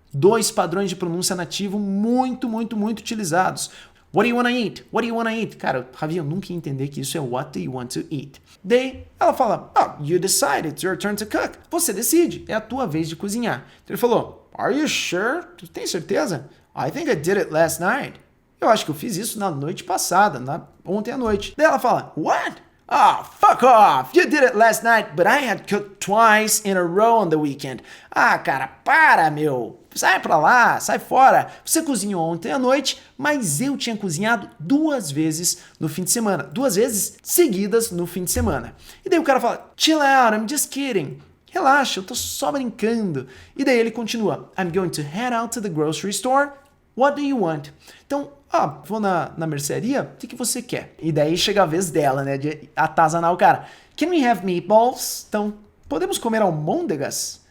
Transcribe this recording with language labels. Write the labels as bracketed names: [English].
[Portuguese] Dois padrões de pronúncia nativo muito, muito, muito utilizados. [English] What do you wanna eat? [Portuguese] What do you wanna eat? Cara, Ravi, eu nunca ia entender que isso é [English] what do you want to eat. [Portuguese] Daí, ela fala, [English] oh, you decide, it's your turn to cook. [Portuguese] Você decide, é a tua vez de cozinhar. Então ele falou, [English] are you sure? [Portuguese] Tu tem certeza? [English] I think I did it last night. [Portuguese] Eu acho que eu fiz isso na noite passada, ontem à noite. Daí ela fala, [English] what? Ah, fuck off! You did it last night, but I had cooked twice in a row on the weekend. [Portuguese] Ah, cara, para, meu! Sai pra lá, sai fora. Você cozinhou ontem à noite, mas eu tinha cozinhado 2 vezes no fim de semana. 2 vezes seguidas no fim de semana. E daí o cara fala, [English] chill out, I'm just kidding. [Portuguese] Relaxa, eu tô só brincando. E daí ele continua, [English] I'm going to head out to the grocery store. What do you want? [Portuguese] Então, vou na mercearia, o que você quer? E daí chega a vez dela, né, de atazanar o cara. [English] Can we have meatballs? [Portuguese] Então, podemos comer almôndegas?